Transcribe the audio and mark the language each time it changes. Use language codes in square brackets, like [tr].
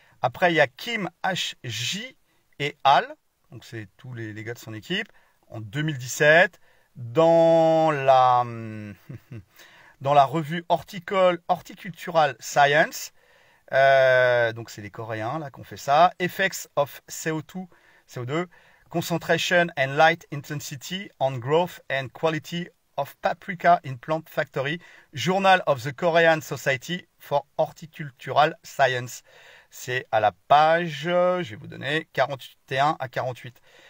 [fr] Après, il y a Kim H.J. et Al, donc c'est tous les gars de son équipe, en 2017, dans la revue Horticultural Science. Donc c'est les Coréens là qui ont fait ça. [en] Effects of CO2, concentration and light intensity on growth and quality of paprika in plant factory, Journal of the Korean Society for Horticultural Science. [fr] C'est à la page, je vais vous donner 41 à 48.